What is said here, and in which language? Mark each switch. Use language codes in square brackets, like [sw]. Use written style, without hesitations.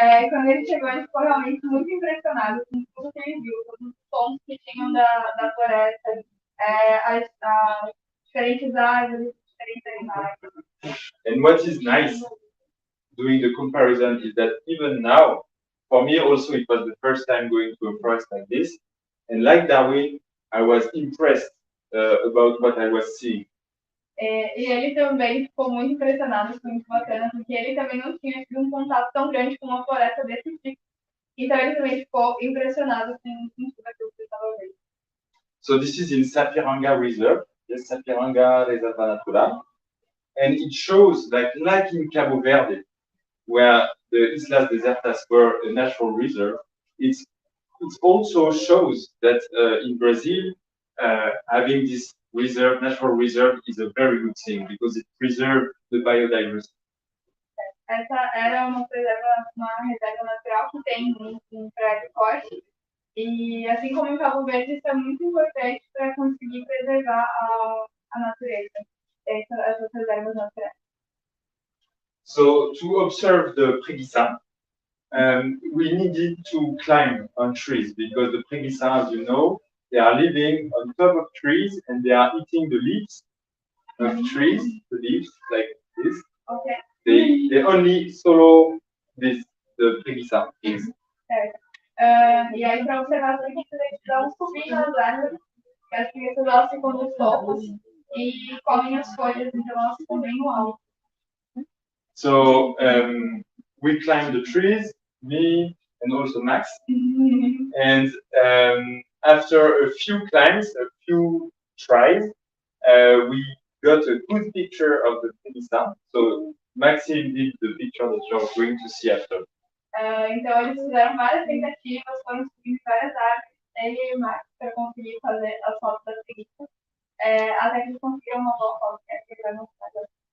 [pt] quando ele chegou, ele ficou realmente muito impressionado com tudo que ele viu, todos os sons que tinham da floresta, as diferentes árvores, diferentes animais. [en] And what is nice doing the comparison is that even now, for me also it was the first time going to a forest like this, and like Darwin, I was impressed about what I was seeing. [pt] E ele também ficou muito impressionado, foi muito bacana, porque ele também não tinha tido contato tão grande com uma floresta desse tipo. Então ele também ficou impressionado com tudo aquilo que ele estava vendo. [en] So this is in Sapiranga Reserve, yes, Sapiranga Reserva Natural, and it shows like in Cabo Verde, where the Islas Desertas were a natural reserve, it also shows that in Brazil, having this natural reserve is a very good thing because it preserves the biodiversity. [pt] Essa era uma reserva natural que tem um prédio forte. E assim como em Cabo Verde, isso é muito importante para conseguir preservar a natureza, essas reservas naturais. [en] So to observe the preguiça, we needed to climb on trees because the preguiça, as you know, they are living on top of trees and they are eating the leaves of trees, the leaves like this. Okay. They only swallow the preguiça. [pt] Certo. E aí, para observar as preguiças, eles vão subir nas árvores, as preguiças elas ficam nos topos, e comem as folhas, então elas ficam bem no alto. [en] So we climbed the trees, me and also Max. And after a few climbs, a few tries, we got a good picture of the Pélissin. So Maxime did the picture that you're going to see after. [pt] Então eles fizeram várias tentativas, foram subindo várias árvores, ele e o Max, para conseguir fazer as fotos da preguiça, até que eles conseguiram uma boa foto, que é a que ele vai mostrar agora.